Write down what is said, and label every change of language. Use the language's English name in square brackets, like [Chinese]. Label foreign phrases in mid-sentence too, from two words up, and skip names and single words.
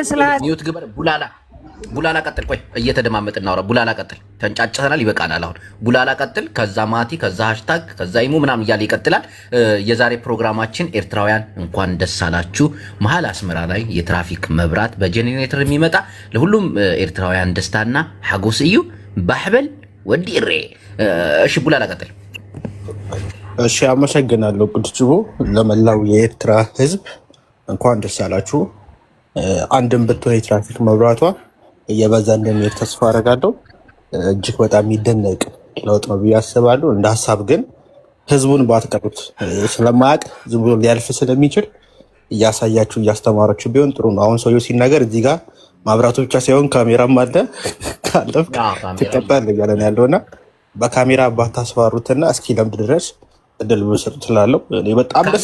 [Tigrinya] ሚዩት ግበር [Amharic] ቡላላ ቀጥል። ቆይ እየተደማመጥን እናውራ። ቡላላ ቀጥል። ተንጫጭተናል፣ ይበቃናል። አሁን ቡላላ ቀጥል። ከዛ ማቲ፣ ከዛ ሃሽታግ፣ ከዛ ኢሞ ምናምን እያለ ይቀጥላል። የዛሬ ፕሮግራማችን ኤርትራውያን እንኳን ደስ አላችሁ። መሀል አስመራ ላይ የትራፊክ መብራት በጄኔሬተር የሚመጣ ለሁሉም ኤርትራውያን ደስታና [Tigrinya] ሐጎስ እዩ። [Amharic] ባሕበል ወዲ እሬ። እሺ ቡላላ ቀጥል። እሺ አመሰግናለሁ ቅዱስ ጅቦ። ለመላው የኤርትራ ህዝብ እንኳን ደስ አላችሁ። አንድም ብትሆን የትራፊክ መብራቷ እየበዛ እንደሚሄድ ተስፋ አደርጋለሁ። እጅግ በጣም የሚደነቅ ለውጥ ነው ብዬ አስባለሁ። እንደ ሀሳብ ግን ህዝቡን ባትቀሩት ስለማያውቅ ዝም ብሎ ሊያልፍ ስለሚችል እያሳያችሁ እያስተማራችሁ ቢሆን ጥሩ ነው። አሁን ሰውየው ሲናገር እዚህ ጋር ማብራቱ ብቻ ሳይሆን ካሜራም አለ ካለፍ ትቀጣለህ እያለን ያለውና በካሜራ ባታስፈሩትና እስኪ ለምድ ድረስ እድል ብሰጡት እላለሁ። እኔ በጣም ደስ